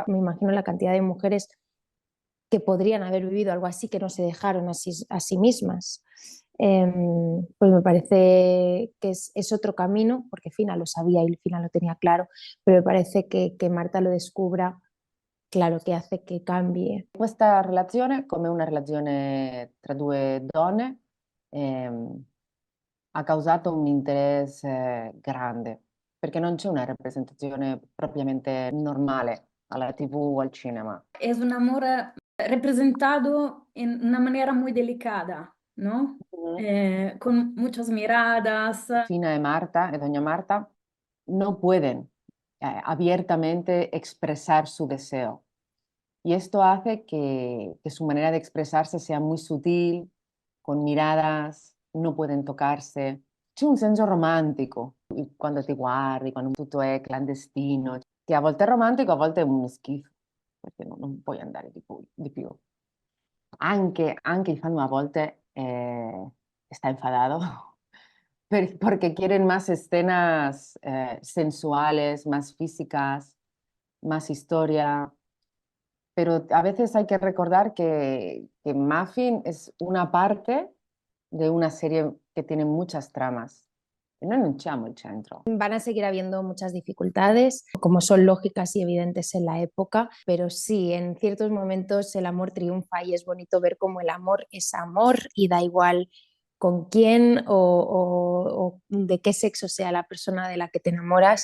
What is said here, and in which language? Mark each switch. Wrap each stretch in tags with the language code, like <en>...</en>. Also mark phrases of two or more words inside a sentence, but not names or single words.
<es>Me imagino la cantidad de mujeres que podrían haber vivido algo así, que no se dejaron a sí mismas. Pues me parece que es otro camino, porque Fina lo sabía y Fina lo tenía claro, pero me parece que Marta lo descubra, claro, que hace que cambie.</es> <it>Questa relazione, come una relazione tra due donne, ehm, ha causato un interesse grande, perché non c'è una rappresentazione propriamente normale alla TV o al cinema.</it> <es>Es un amor representado en una manera muy delicada, ¿no? Mhm. Con muchas miradas. Fina y Doña Marta no pueden abiertamente expresar su deseo. Y esto hace que su manera de expresarse sea muy sutil, con miradas, no pueden tocarse.</es> <it>C'è un senso romantico quando ti guardi, quando tutto è clandestino, che a volte è romantico, a volte è un schifo, perché non puoi andare di più. Anche il fan a volte</it> <es>está enfadado porque quieren más escenas sensuales, más físicas, más historia. Pero a veces hay que recordar que Muffin es una parte de una serie que tiene muchas tramas.</es> <it>E noi non siamo il centro.</it> <es>Van a seguir habiendo muchas dificultades, como son lógicas y evidentes en la época, pero sí, en ciertos momentos el amor triunfa y es bonito ver cómo el amor es amor y da igual con quién o de qué sexo sea la persona de la que te enamoras.</es>